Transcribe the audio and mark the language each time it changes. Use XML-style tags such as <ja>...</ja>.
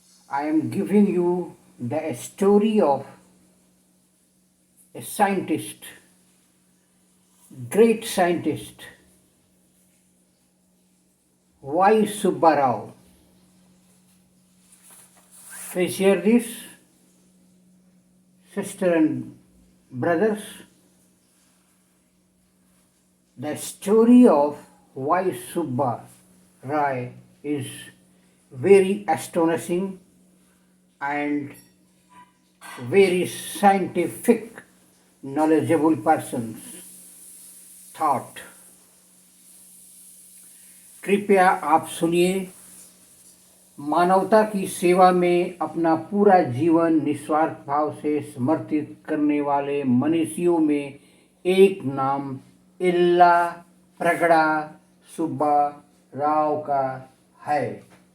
<en>I am giving you the story of a scientist, great scientist, Y. Subbarao. Please hear this, sister and brothers. The story of Y. Subba Rai is very astonishing and very scientific, knowledgeable person's thought.</en> <hi>कृपया आप सुनिए। मानवता की सेवा में अपना पूरा जीवन निस्वार्थ भाव से समर्पित करने वाले मनीषियों में एक नाम इल्ला प्रगड़ा सुब्बा राव का है।</hi>